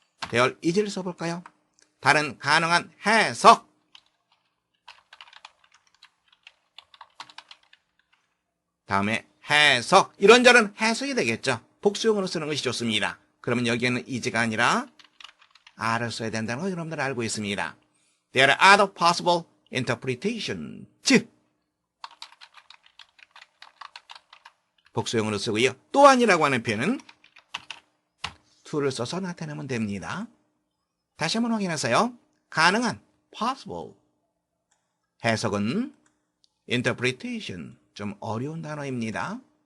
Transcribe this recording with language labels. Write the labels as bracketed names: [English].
[English] there is [Korean] 를 써볼까요? 다른 가능한 해석. 다음에 해석, 이런저런 해석이 되겠죠. 복수형으로 쓰는 것이 좋습니다. 그러면 여기에는 is가 아니라 are를 써야 된다는 걸 여러분들 알고 있습니다. [English] There are other possible interpretations. [Korean] 복수형으로 쓰고요. 또한이라고 하는 표현은 to를 써서 나타내면 됩니다. 다시 한번 확인하세요. 가능한 possible, 해석은 interpretation, 좀 어려운 단어입니다.